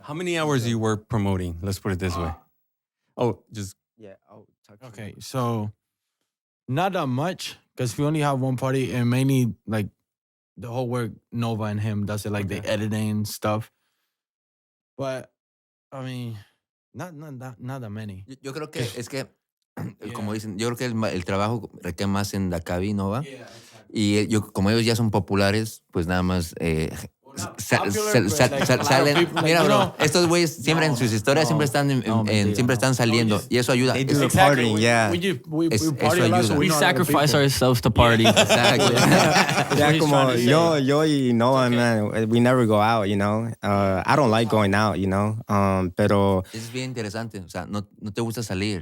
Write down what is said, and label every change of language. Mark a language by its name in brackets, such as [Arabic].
[English] How many hours do you work promoting? Let's put it this way. Oh, just... Yeah, I'll talk to Okay, so not that much because we only have one party and mainly like the whole work Nova and him does it, like the editing and stuff. But I mean, not that many. [Spanish] Yo creo que es que, como dicen, yo creo que el trabajo recae más en Dacabi, ¿no va? Y como ellos ya son populares, pues nada más salen. Mira, bro, estos güeyes siempre en sus historias siempre están saliendo y eso ayuda. [English] They do the partying, yeah. We party a lot, so We know a lot of sacrifice people. ourselves to party. [Spanish] Exacto. [English] Yeah, [Spanish] como yo y Noah, [English] man, we never go out, you know. I don't like going out, you know. [Spanish] Pero Es bien interesante, o sea, no te gusta salir.